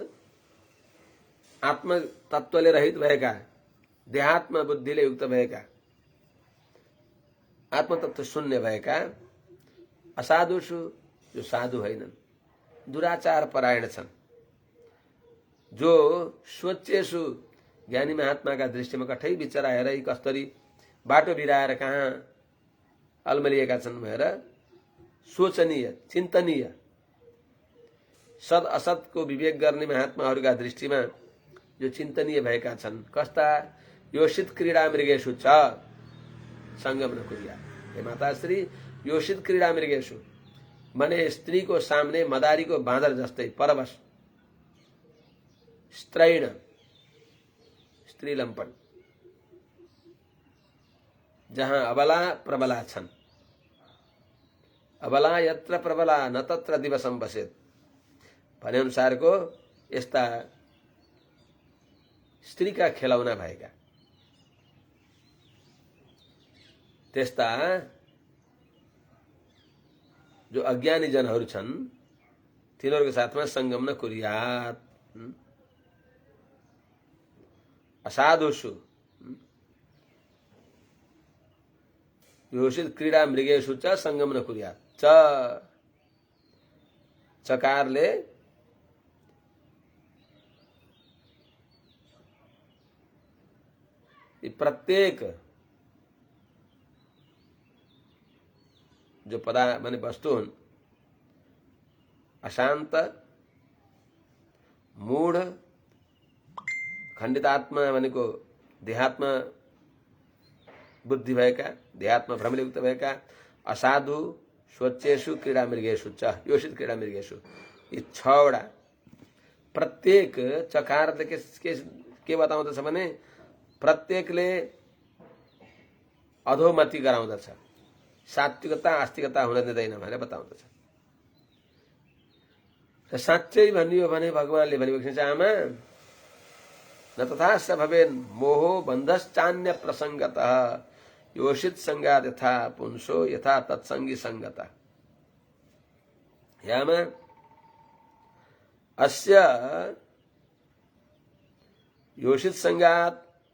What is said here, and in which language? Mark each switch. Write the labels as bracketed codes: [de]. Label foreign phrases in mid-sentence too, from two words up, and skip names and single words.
[ne] आत्म तत्वले रहित भएका, देहात्म बुद्धिले युक्त भएका, आत्मतत्व शून्य भएका असाधुषु जो साधु होइनन्, दुराचार परायण छन्, जो स्वच्छेषु ज्ञानी महात्माका दृष्टिमा कठै बिचरा हेरै कस्तरी बाटो बिराएर कहाँ अल्मलिएका छन् भनेर सोचनीय चिन्तनीय सद असतको विवेक गर्ने महात्माहरूका दृष्टिमा जो चिन्तनीय भएका छन्, कस्ता [sa] योषित क्रीडा मृगेषु च संगम न कुर्या। [ne] हे माताश्री, [sa] योषित क्रीडा मृगेषु [ne] मने स्त्रीको सामने मदारीको बाँदर जस्तै परवश स्त्रैण स्त्री लंपट, जहां अबला प्रबला छन्, [sa] अबला यत्र प्रबला न तत्र दिवसम बसेत [ne] भने अनुसारको यस्ता स्त्रीका खेलौना भएका त्यस्ता जो अज्ञानी जनहरू छन् तिनीहरूको साथमा [sa] संगम न कुर्यात। असाधुषु योषित क्रीडा मृगेषु च संगम न कुर्यात। [ne] च चकारले प्रत्येक जो पदा माने वस्तु हुन्, अशांत, मूढ़, खण्डितात्मा भनेको देहात्मा बुद्धि भएका, देहात्मा भ्रमयुक्त भएका, [sa] असाधु, स्वच्छेषु क्रीडा मृगेषु च योषित क्रीडा मृगेषु, [ne] यी छवटा प्रत्येक चकारले के बताउँदछ भने प्रत्येकले अधोमति गराउँदछ, सात्विकता आस्तिकता हुन दिँदैन भनेर बताउँदछ। र साँच्चै भनियो भने भगवानले भनेको छ, [sa] आमा न तथा स भवेन् मोहो बन्धश्चान्य प्रसंगतः योषित संगात यथा पुंसो यथा तत्संगी संगता। यामा अस्य योषित संगात